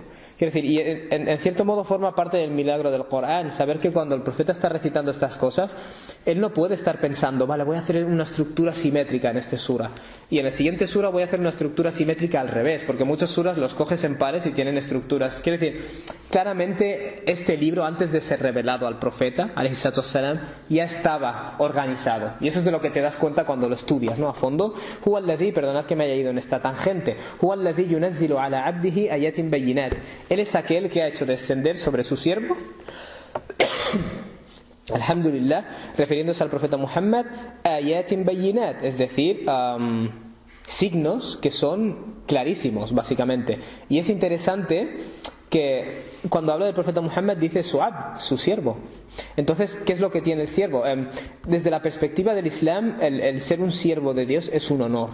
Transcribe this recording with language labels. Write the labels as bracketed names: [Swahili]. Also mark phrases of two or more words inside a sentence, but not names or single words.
[Spanish] Quiero decir, y en cierto modo forma parte del milagro del Corán, saber que cuando el profeta está recitando estas cosas, él no puede estar pensando, vale, voy a hacer una estructura simétrica en este sura, y en el siguiente sura voy a hacer una estructura simétrica al revés, porque muchos suras los coges en pares y tienen estructuras. Quiero decir, claramente este libro, antes de ser revelado al profeta, ya estaba organizado, y eso es de lo que te das cuenta cuando lo estudias, ¿no? A fondo. [Arabic] هو الذي, [Spanish] perdonad que me haya ido en esta tangente, [Arabic] هو الذي ينزل على عبده آيات بينات. [Spanish] Él es aquel que ha hecho descender sobre su siervo alhamdulillah, refiriéndose al profeta Muhammad, [Arabic] آيات بينات, [Spanish] es decir, signos que son clarísimos, básicamente. Y es interesante que cuando habla del profeta Muhammad dice su abd, su siervo. Entonces, ¿qué es lo que tiene el siervo? Desde la perspectiva del Islam, el ser un siervo de Dios es un honor.